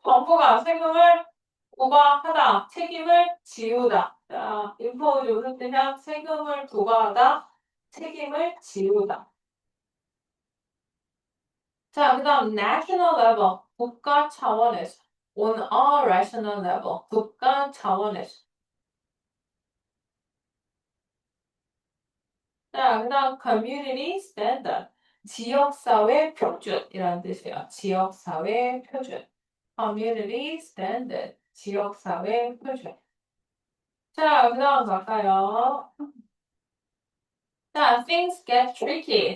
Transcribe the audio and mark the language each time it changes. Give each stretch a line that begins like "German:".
Korean: 정부가 세금을 부과하다, 책임을 지우다. 자, impose 무슨 뜻이야? 세금을 부과하다, 책임을 지우다. 자, 그 다음 national level, 국가 차원에서.
English: on a rational level,
Korean: 국가 차원에서. 자, 그 다음 community standard, 지역사회 표준이라는 뜻이에요. 지역사회 표준. community standard, 지역사회 표준. 자, 그 다음 갈까요? 자,
English: things get tricky.